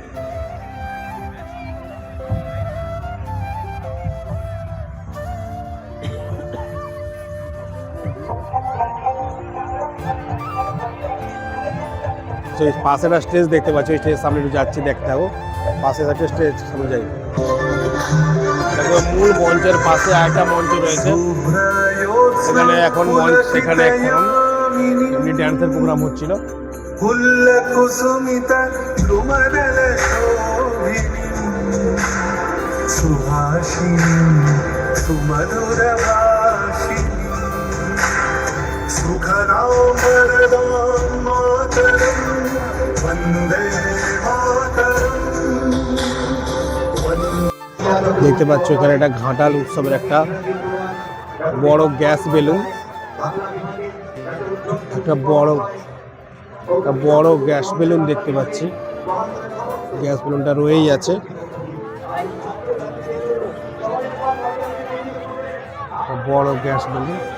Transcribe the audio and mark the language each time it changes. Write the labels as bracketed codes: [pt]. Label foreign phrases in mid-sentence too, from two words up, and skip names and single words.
[bn] পাশে একটা স্টেজ দেখতে পাচ্ছি, ওই স্টেজ সামনে যাচ্ছি, দেখতে থাকো। পাশে একটা স্টেজ, সামনে যাই। মূল মঞ্চের পাশে আরেকটা মঞ্চ রয়েছে, সেখানে এখন এমনি ড্যান্সের প্রোগ্রাম হচ্ছিল। [sa] कुसुमित सुमदल शोभिनी सुहासिनी सुमधुर भाषिणी सुखदां वरदां मातरं वन्दे मातरं। [bn] দেখতে পাচ্ছ এখানে একটা ঘাটাল উৎসবের একটা বড় গ্যাস বেলুন, একটা বড় গ্যাস বেলুন দেখতে পাচ্ছি। গ্যাস বেলুনটা রয়েই আছে। বড় গ্যাস বেলুন।